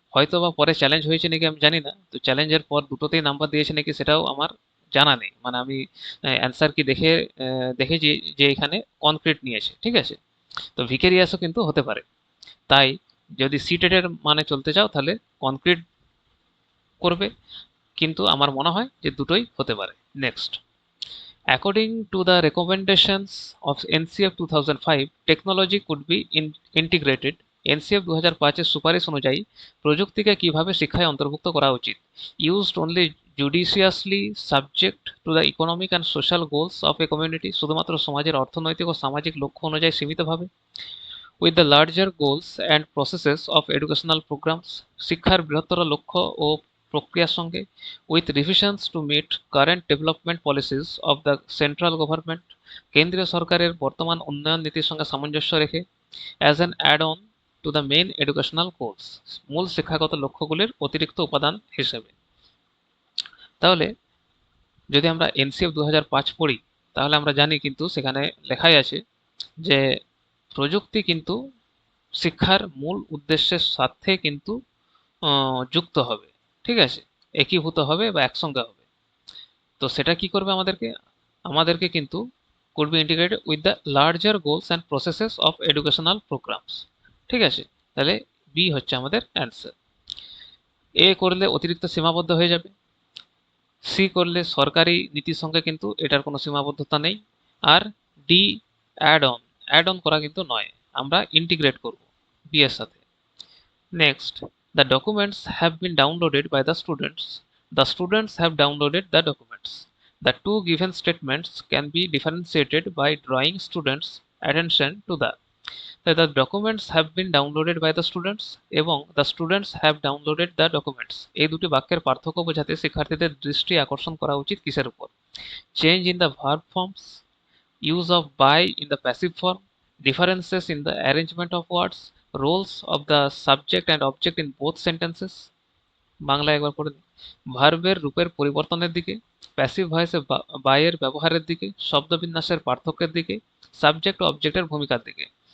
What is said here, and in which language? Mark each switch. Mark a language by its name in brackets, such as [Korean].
[Bangla] হয়তো বা পরে চ্যালেঞ্জ হয়েছে নাকি আমি জানি না, তো চ্যালেঞ্জের পর দুটোতেই নাম্বার দিয়েছে নাকি সেটাও আমার জানা নেই। মানে আমি অ্যান্সার কি দেখে দেখেছি যে এখানে কনক্রিট নিয়েছে, ঠিক আছে। তো ভিকেরিয়াসও কিন্তু হতে পারে। তাই যদি সি টেটের মানে চলতে চাও, তাহলে কনক্রিট করবে, কিন্তু আমার মনে হয় যে দুটোই হতে পারে। [English] next, according to the recommendations of NCF 2005, technology could be integrated [Bangla] NCF 2005-এর সুপারিশ অনুযায়ী প্রযুক্তিকে কিভাবে শিক্ষায় অন্তর্ভুক্ত করা উচিত। [English] used only judiciously, subject to the economic and social goals of a community, [Bangla] শুধুমাত্র সমাজের অর্থনৈতিক ও সামাজিক লক্ষ্য অনুযায়ী সীমিতভাবে। [English] with the larger goals and processes of educational programmes, [Bangla] শিক্ষার বৃহত্তর লক্ষ্য ও প্রক্রিয়ার সঙ্গে। [English] with revisions to meet current development policies of the central government, [Bangla] কেন্দ্রীয় সরকারের বর্তমান উন্নয়ন নীতির সঙ্গে সামঞ্জস্য রেখে। [English] as an add on to the main educational course, [Bangla] মূল শিক্ষাগত লক্ষ্যগুলির অতিরিক্ত উপাদান হিসেবে। তাহলে যদি আমরা এনসিএফ 2005 পড়ি, তাহলে আমরা জানি কিন্তু সেখানে লেখাই আছে যে প্রযুক্তি কিন্তু শিক্ষার মূল উদ্দেশ্যের সাথে কিন্তু যুক্ত হবে, ঠিক আছে, একীভূত হবে বা একসঙ্গে হবে। তো সেটা কি করবে আমাদেরকে কিন্তু [English] could be integrated with the larger goals and processes of educational programs, [Bangla] ঠিক আছে। তাহলে বি হচ্ছে আমাদের অ্যান্সার। এ করলে অতিরিক্ত সীমাবদ্ধ হয়ে যাবে, সি করলে সরকারি নীতির সঙ্গে কিন্তু এটার কোনো সীমাবদ্ধতা নেই, আর ডি অ্যাড অন করা কিন্তু নয়, আমরা ইন্টিগ্রেট করব বি এর সাথে। [English] Next, the documents have been downloaded by the students. The students have downloaded the documents. The two given statements can be differentiated by drawing students' attention to the documents have been downloaded by the students এবং the students have downloaded the documents, [Bangla] এই দুটি বাক্যের পার্থক্য বোঝাতে শিক্ষার্থীদের দৃষ্টি আকর্ষণ করা উচিত কিসের উপর? [English] Change in the verb forms, use of by in the passive form, differences in the arrangement of words, roles of the subject and object in both sentences। [Bangla] Bangla একবার পড়ে দিন। ভার্বের রূপের পরিবর্তনের দিকে, প্যাসিভ ভয়েসে বাই এর ব্যবহারের দিকে, শব্দবিন্যাসের পার্থক্যের দিকে, সাবজেক্ট ও অবজেক্টের ভূমিকার দিকে।